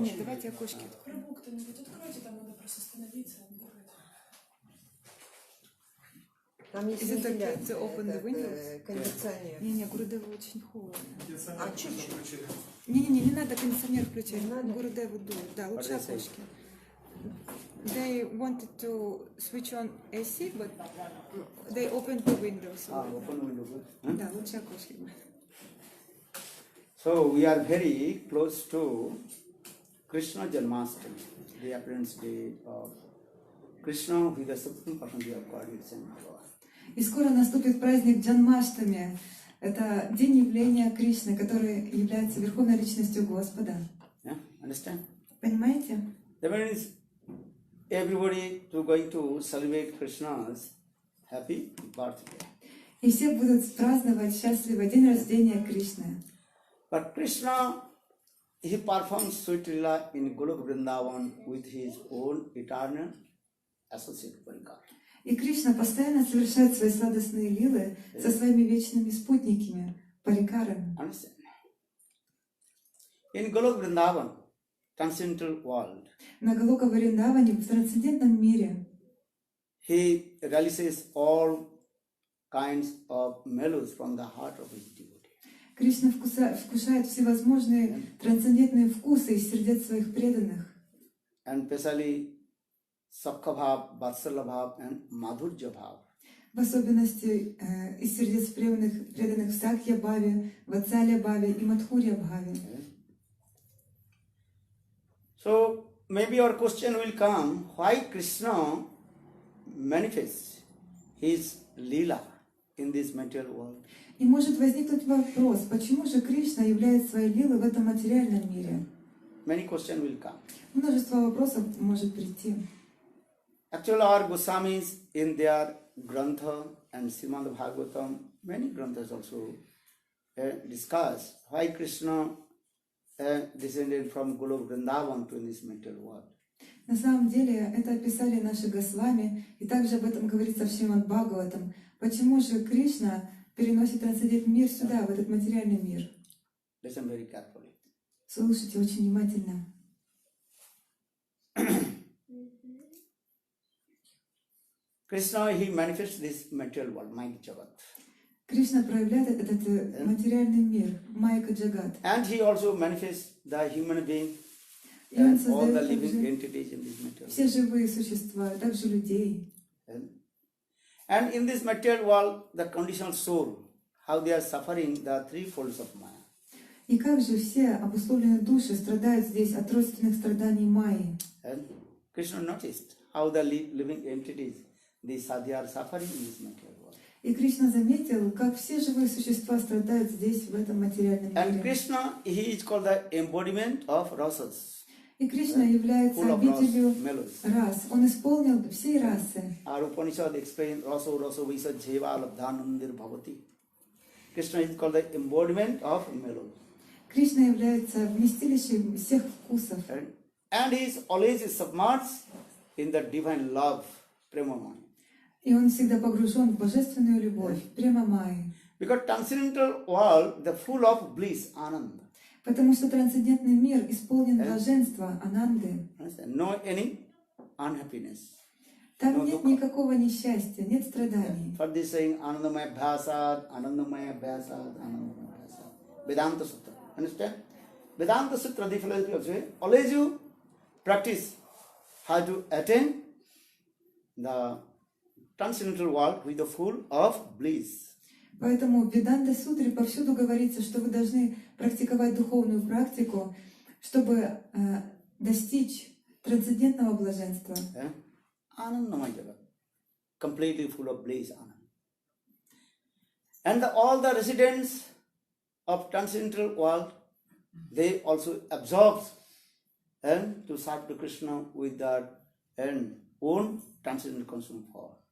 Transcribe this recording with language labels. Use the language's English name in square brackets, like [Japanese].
[Russian] Нет, давайте окошки откроем. Рыбу кто-нибудь откройте, там надо просто остановиться. Там есть [English] Is it okay [Russian] вентиляция, [English] to open the windows? [Russian] кондиционер. Не-не, Гурудеву очень холодно. А чуть-чуть. Не надо кондиционер включать. Не надо? Гурудеву дует. Да, лучше [English] What they say? [Russian] окошки. [English] They wanted to switch on AC, but they opened the windows. Open window. [Russian] Да, лучше окошки. [English] So we are very close to Krishna Janmashtami, the appearance day of Krishna, who is the supreme personality of God, is in God. [Russian] И скоро наступит праздник Джанмаштами. Это день явления Кришны, который является верховной личностью Господа. [English] Yeah? Understand? [Russian] Понимаете? [English] That means everybody to going to celebrate Krishna's happy birthday. [Russian] И все будут праздновать счастливый день рождения Кришны. [English] But Krishna, he performs sweet lila in Golok Vrindavan with his own eternal associate parikar. [Russian] И Кришна постоянно совершает свои сладостные лилы со своими вечными спутниками, парикарами. [English] Understand? In Golok Vrindavan, transcendental world, [Russian] На Галока Вриндаване, в трансцендентном мире, [English] he releases all kinds of mellows from the heart of his devotee. [Russian] Кришна вкушает всевозможные трансцендентные вкусы из сердец своих преданных. [English] And especially Sakha Bhav, Vatsalya Bhav and Madhurya Bhav. [Russian] В особенности из сердец преданных в Сакья Бхаве, Ватсалия Бхаве и Мадхурья Бхаве. [English] So maybe your question will come, why Krishna manifests his Leela in this material world? [Russian] И может возникнуть вопрос, почему же Кришна являет свои лилы в этом материальном мире? [English] Many questions will come. [Russian] Множество вопросов может прийти. [English] Actually, our Goswamis in their Grantha and Srimad Bhagavatam, many Granthas also discuss why Krishna descended from Golok Vrindavan to this material world. [Russian] На самом деле, это описали наши Госвами, и также об этом говорится в Шримад Бхагаватам. Почему же Кришна переносит трансцендентный мир сюда, в этот материальный мир? [English] Listen very carefully. [Russian] Слушайте очень внимательно. [English] Krishna, he manifests this material world, Maya Jagat. [Russian] Кришна проявляет этот материальный мир, Майка Джагат. [English] And he also manifests the human being [Russian] И он [English] and all the [Russian] создает [English] living [Russian] также [English] entities in this material [Russian] все живые существа, также людей. [English] world. And in this material world, the conditional soul, how they are suffering the three folds of Maya. [Russian] И как же все обусловленные души страдают здесь от родственных страданий Майи. [English] And Krishna noticed how the living entities, they are suffering in this material world. [Russian] И Кришна заметил, как все живые существа страдают здесь, в этом материальном [English] And [Russian] мире. [English] Krishna, he is called the embodiment of rasas, [Russian] И Кришна является [English] full of ras, [Russian] обителью [English] mellows. [Russian] рас. Он исполнил все расы. [English] Our Upanishad explains [Sanskrit] raso raso visa jeva labdhanandir bhavati. [English] Krishna is called the embodiment of mellows. [Russian] Кришна является вместилищем всех вкусов. [English] And he is always submerged in the divine love, prema. [Russian] И он всегда погружен в божественную любовь, према Майи. [English] Because transcendental world, the full of bliss, ananda. [Russian] Потому что трансцендентный мир исполнен блаженства, ананды. [English] No any unhappiness. [Russian] Там нет никакого несчастья, нет страданий. [English] For this saying, [Sanskrit] anandamaya bhyasad, anandamaya bhyasad, anandamaya bhyasad. [English] Vedanta Sutra. Understand? Vedanta Sutra, the philosophy of say, always you practice how to attain the transcendental world with the full of bliss. [Russian] Поэтому в Веданта Сутре повсюду говорится, что вы должны практиковать духовную практику, чтобы достичь трансцендентного блаженства. [English] Anandamaya Jagat. Completely full of bliss, anand. And all the residents of transcendental world, they also absorb and to serve to Krishna with their own transcendental consuming power.